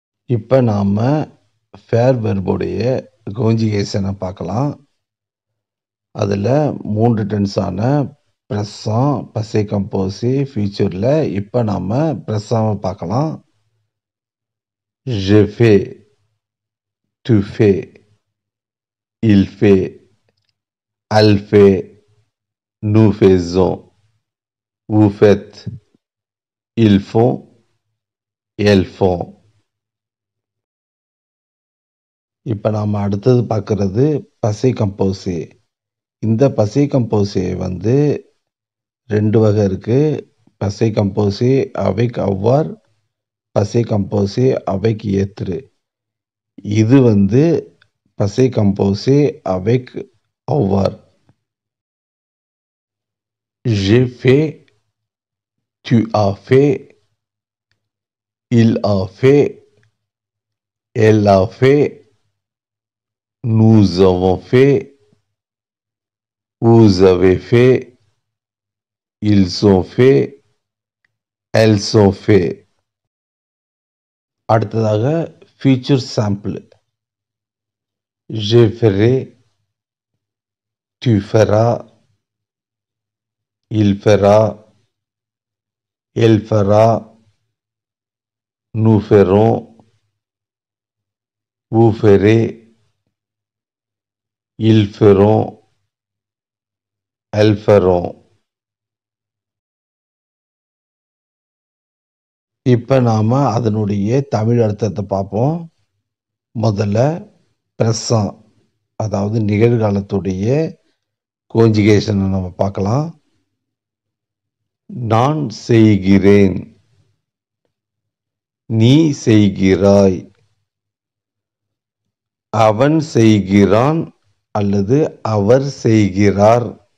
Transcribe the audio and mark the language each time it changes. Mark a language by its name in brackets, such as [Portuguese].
[Tamil] இப்போ நாம் ஃபேர் வெர்புடைய கான்ஜுகேஷனை பார்க்கலாம். அதில் 3 டென்ஸான ப்ரெசன்ட், பசே கம்போஸே, ஃபியூச்சரில் இப்போ நாம் ப்ரெசன்ட்வை பார்க்கலாம். [French] je fais, tu fais, il fait, elle fait, nous faisons, vous faites, ils font, elles font. [Tamil] இப்போ நாம் அடுத்தது பார்க்கறது பசே கம்போஸே. இந்த பசே கம்போஸே வந்து 2 வகை இருக்கு. [French] பசே கம்போஸே avec avoir, பசே கம்போஸே avec être. [Tamil] இது வந்து Bache கம்போஸே [French] avec avoir. J'ai fait, tu as fait, il a fait, elle a fait, nous avons fait, vous avez fait, ils ont fait, elles ont fait. [Tamil] அடுத்ததாக future sample. [French] Je ferai, tu feras, il fera, elle fera, nous ferons, vous ferez, ils feront, elles feront. [Tamil] இப்போ நாம் அதனுடைய தமிழ் அர்த்தத்தை பார்ப்போம். முதல்ல present, அதாவது நிகழ்காலத்துடைய கோஞ்சுகேஷனை நம்ம பார்க்கலாம். நான் செய்கிறேன், நீ செய்கிறாய், அவன் செய்கிறான் அல்லது அவர் செய்கிறார்,